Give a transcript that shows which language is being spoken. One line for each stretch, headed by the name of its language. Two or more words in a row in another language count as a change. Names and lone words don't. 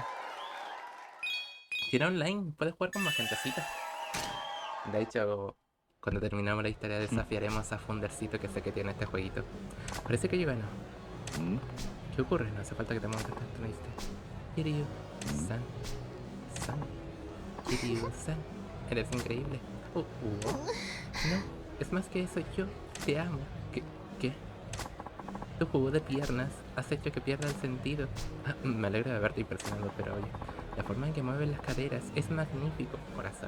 Spanish: Tiene online, puedes jugar con más gentecita. De hecho, cuando terminamos la historia desafiaremos a Fundercito, que sé que tiene este jueguito. Parece que yo gano. ¿Qué ocurre? No hace falta que te montes tanto, ¿no viste? Kiryu-san. Kiryu-san. Eres increíble. No, es más que eso, yo te amo. ¿Qué? Tu juego de piernas has hecho que pierda el sentido. Me alegro de haberte impresionado, pero oye, la forma en que mueves las caderas es magnífico, corazón.